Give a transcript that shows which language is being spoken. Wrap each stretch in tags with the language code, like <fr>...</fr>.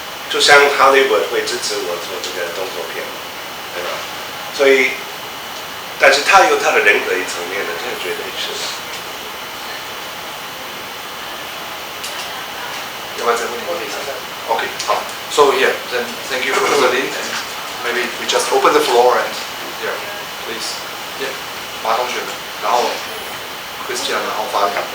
<zh>就像 Hollywood 会支持我做这个动作片，对吧？所以，但是它有它的人格一层面的，这个绝对是的。要不要再问问题？OK， 好。</zh> <en>So yeah, then thank you for the link. Maybe we just open the floor and yeah, please.</en> <zh>Yeah, 马同学，然后 Christian， 然后发言。</zh>